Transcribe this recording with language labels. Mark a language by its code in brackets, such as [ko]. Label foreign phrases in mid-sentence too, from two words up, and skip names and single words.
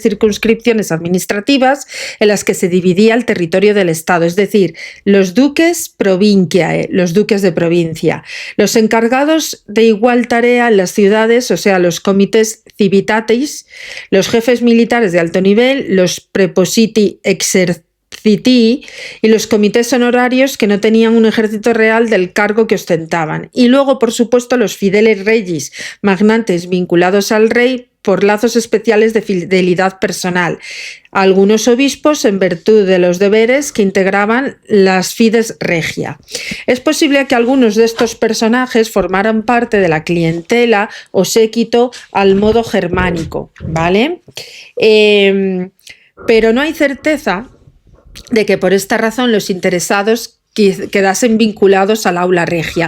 [es] circunscripciones administrativas en las que se dividía el territorio del Estado, es decir, los duques provinciae, los duques de provincia, los encargados de igual tarea en las ciudades, o sea, los [la] comités civitatis, [es] los jefes militares de alto nivel, los [la] prepositi exercitii [es] y los comités honorarios que no tenían un ejército real del cargo que ostentaban. Y luego, por supuesto, los [la] fideles regis, [es] magnates vinculados al rey por lazos especiales de fidelidad personal. Algunos obispos en virtud de los deberes que integraban las [la] fides regia. [es] Es posible que algunos de estos personajes formaran parte de la clientela o séquito al modo germánico, ¿vale? pero no hay certeza de que por esta razón los interesados quedasen vinculados al [la] aula regia.